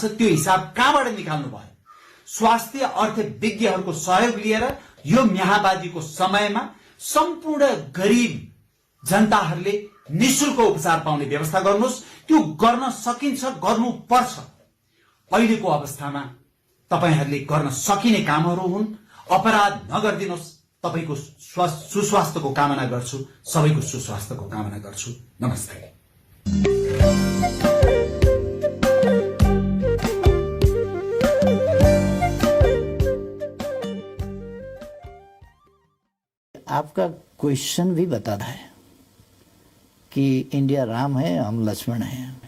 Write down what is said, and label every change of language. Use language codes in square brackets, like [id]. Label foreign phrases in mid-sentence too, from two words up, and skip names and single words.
[ne] त्यो हिसाब कहाँबाट निकाल्नु भयो? स्वास्थ्य अर्थविज्ञहरूको सहयोग लिएर यो म्याहबाजीको समयमा सम्पूर्ण गरीब जनताहरूले निशुल्क उपचार पाउने व्यवस्था गर्नुहोस्। त्यो गर्न सकिन्छ, गर्नुपर्छ। अहिलेको अवस्थामा तपाईहरूले गर्न सकिने कामहरू हुन्। अपराध नगर्दिनुहोस्। तपाईको सुस्वास्थ्यको कामना गर्छु। सबैको सुस्वास्थ्यको कामना गर्छु। नमस्ते। [hi] आपका क्वेश्चन भी बताता है कि इंडिया राम है, हम लक्ष्मण हैं।